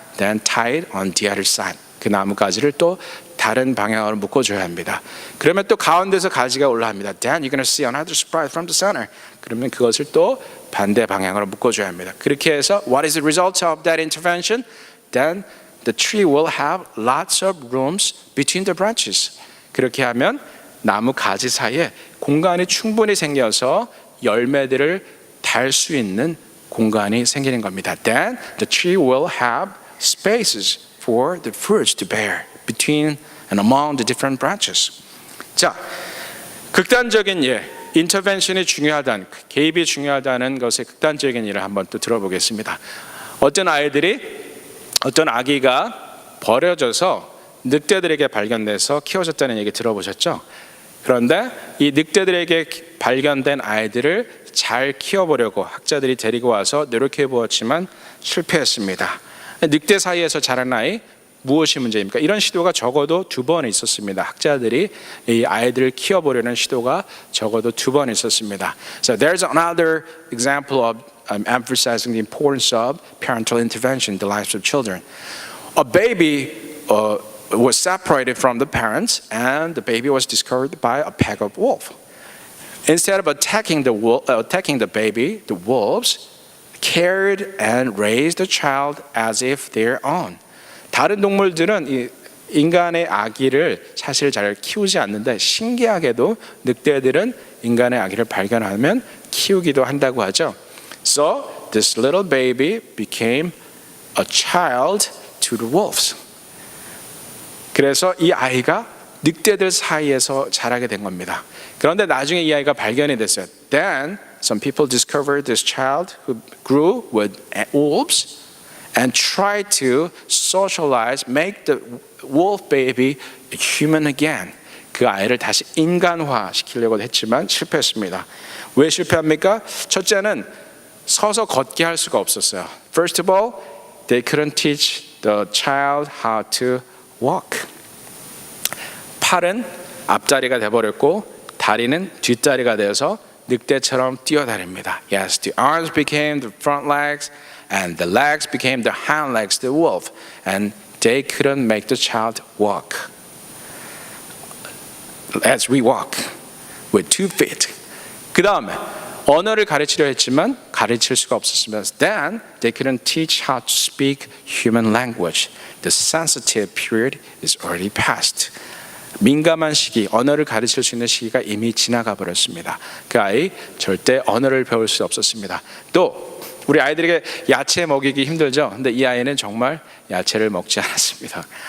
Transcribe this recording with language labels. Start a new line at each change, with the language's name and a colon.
English: Then tie it on the other side.
Korean: 그 나무 가지를 또 다른 방향으로 묶어줘야 합니다. 그러면 또 가운데서 가지가 올라옵니다.
English: Then you're going to see another sprout from the center.
Korean: 그러면 그것을 또 반대 방향으로 묶어줘야 합니다. 그렇게 해서
English: what is the result of that intervention? Then the tree will have lots of rooms between the branches.
Korean: 그렇게 하면 나무 가지 사이에 공간이 충분히 생겨서 열매들을 달 수 있는 공간이 생기는 겁니다.
English: Then the tree will have spaces for the fruits to bear between and among the different branches.
Korean: 자, 극단적인 인터벤션이 중요하다는, 개입이 중요하다는 것의 극단적인 예를 한번 또 들어보겠습니다. 어떤 아기가 버려져서 늑대들에게 발견돼서 키워졌다는 얘기 들어보셨죠? 그런데 이 늑대들에게 발견된 아이들을 잘 키워보려고 학자들이 데리고 와서 노력해 보았지만 실패했습니다. 늑대 사이에서 자란 아이 무엇이 문제입니까? 이런 시도가 적어도 2번 있었습니다. 학자들이 이 아이들을 키워보려는 시도가 적어도 2번 있었습니다.
English: So there's another example of emphasizing the importance of parental intervention in the lives of children. A baby was separated from the parents, and the baby was discovered by a pack of wolves. Instead of attacking the baby, the wolves cared and raised the child as if their own.
Korean: 다른 동물들은 이 인간의 아기를 사실 잘 키우지 않는데 신기하게도 늑대들은 인간의 아기를 발견하면 키우기도 한다고 하죠.
English: So this little baby became a child to the wolves.
Korean: 그래서 이 아이가 늑대들 사이에서 자라게 된 겁니다. 그런데 나중에 이 아이가 발견이 됐어요.
English: Then some people discovered this child who grew with wolves and tried to socialize, make the wolf baby human again.
Korean: 그 아이를 다시 인간화 시키려고 했지만 실패했습니다. 왜 실패합니까? 첫째는 서서 걷게 할 수가 없었어요.
English: First of all, they couldn't teach the child how to walk.
Korean: 팔은 앞다리가 돼버렸고 다리는 뒷다리가 되어서 늑대처럼 뛰어다닙니다.
English: Yes, the arms became the front legs and the legs became the hind legs, the wolf. And they couldn't make the child walk as we walk with 2 feet.
Korean: 그 다음에 언어를 가르치려 했지만 가르칠 수가 없었습니다.
English: Then they couldn't teach how to speak human language. The sensitive period is already past.
Korean: 민감한 시기, 언어를 가르칠 수 있는 시기가 이미 지나가 버렸습니다. 그 아이 절대 언어를 배울 수 없었습니다. 또 우리 아이들에게 야채 먹이기 힘들죠. 근데 이 아이는 정말 야채를 먹지 않았습니다.